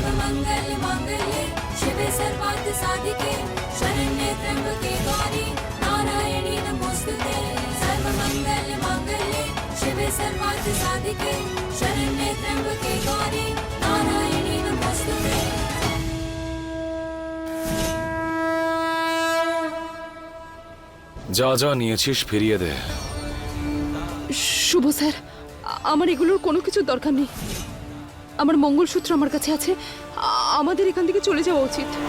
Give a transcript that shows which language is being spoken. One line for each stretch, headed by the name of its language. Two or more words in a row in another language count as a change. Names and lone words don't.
Sanskrit: सर्वमंगल मांगल्ये शिवे सर्वार्थ साधिके शरण्ये त्र्यंबके गौरी नारायणी नमोस्तुते। सर्वमंगल मांगल्ये शिवे सर्वार्थ साधिके शरण्ये त्र्यंबके गौरी नारायणी नमोस्तुते।
Bangla: যা যা নিয়েছিস ফিরিয়ে দে। শুভ স্যার, আমার এগুলোর কোনো কিছুর দরকার নেই। আমার মঙ্গলসূত্র আমার কাছে আছে। আমাদের এখান থেকে চলে যাওয়া উচিত।